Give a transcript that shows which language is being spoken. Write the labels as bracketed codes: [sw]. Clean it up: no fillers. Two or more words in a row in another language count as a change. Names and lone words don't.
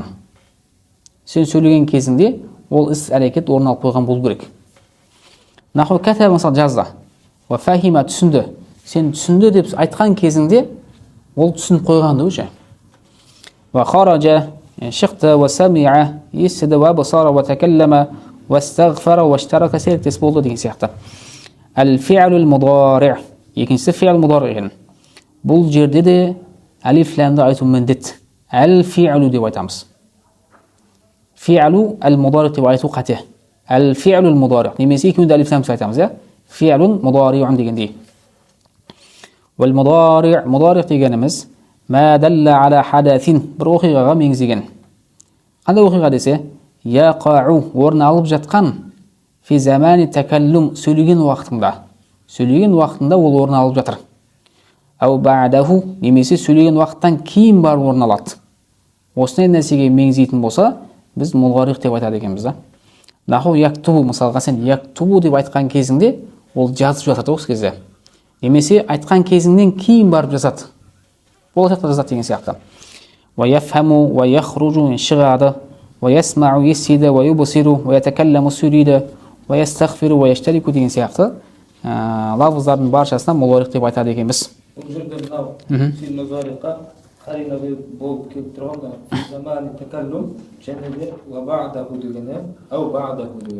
[kk] Сен сөйлеген кезіңде ол іс-әрекет орын алып қойған болу керек. [ar] نحو كتب [kk] мысалы жазды. [ar] وفهم түсінді. [kk] сен түсінді деп айтқан кезіңде ол түсініп қойғанды уже. [ar] وخرج шықты, وسمع естіді, وبصر، وتكلم، واستغفر، واشترك [kk] серіктес болды деген сияқты. [ar] الفعل المضارع'. Екіншісі فعل مضارع' екен. [kk] Бұл жерде де алиф ләмді айту міндет. Әл-фи'лу деп айтамыз. [ar] فعل المضارع' [kk] деп айту қате. [ar] الفعل المضارع'. [kk] Немесе екеуінде алиф ләмді айтамыз, я? [ar] فعل مضارع дегендей. والمضارع مضارع' дегеніміз ما دل على حدث, [kk] бір оқиғаға меңзеген. Қандай оқиға десе, яқау орын алып жатқан [ar] في زمان التكلم, [kk] сөйлеген уақытында. Сөйлеген уақытында ол орын алып жатыр. [ar] أو بعده, [kk] немесе сөйлеген уақыттан кейін бар орын алады. Осындай нәрсеге меңзейтін болса, біз мудари' деп айтады екенбіз да. [ar] نحو يكتب, [kk] мысалға сен яктубу деп айтқан кезіңде ол жазып жатады осы кезде. Немесе айтқан кезіңнен кейін барып жазады. Болашақта жазады деген сияқты. [ar] ويفهم ويخرج, шығады, ويسمع естиді, ويبصر ويتكلم сөйлейді, ويستغفر ويشترك [kk] деген сияқты лафыздардың баршасына мудари' деп айтады екенбіз. Бұл жерде мынау [ar] في المضارع [kk] қарина болып келіп тұрғанда [ar] زمان التكلم [kk] және де [ar] وبعده [kk] дегені, [ar] أو بعده [kk] деген.